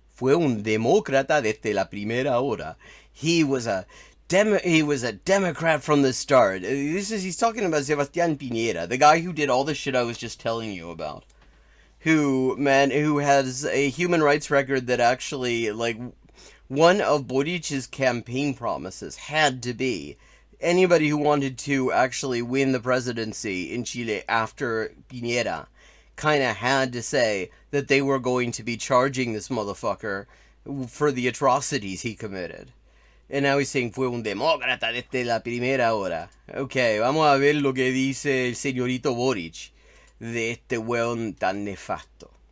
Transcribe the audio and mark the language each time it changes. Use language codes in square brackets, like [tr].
[es] Fue un demócrata desde la primera hora. [en] He was a Democrat from the start. He's talking about Sebastián Piñera, the guy who did all the shit I was just telling you about. Who has a human rights record that actually, like, one of Boric's campaign promises had to be anybody who wanted to actually win the presidency in Chile after Piñera kind of had to say that they were going to be charging this motherfucker for the atrocities he committed. And now he's saying, [es] fue un demócrata desde la primera hora. Ok, vamos a ver lo que dice el señorito Boric de este hueón tan nefasto.